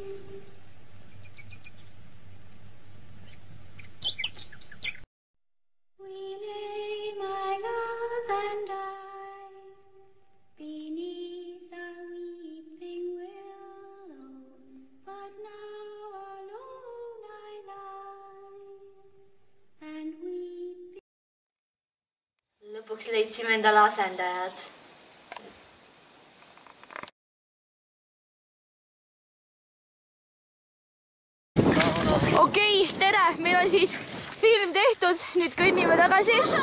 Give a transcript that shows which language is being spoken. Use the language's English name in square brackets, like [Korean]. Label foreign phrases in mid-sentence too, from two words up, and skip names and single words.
[English] We lay, my love and I, beneath a weeping willow, but now alone I lie and weep. [Estonian] Lõpuks leidsime endale asendajad. Okei, tere, meil on siis film tehtud, nüüd kõnnime tagasi.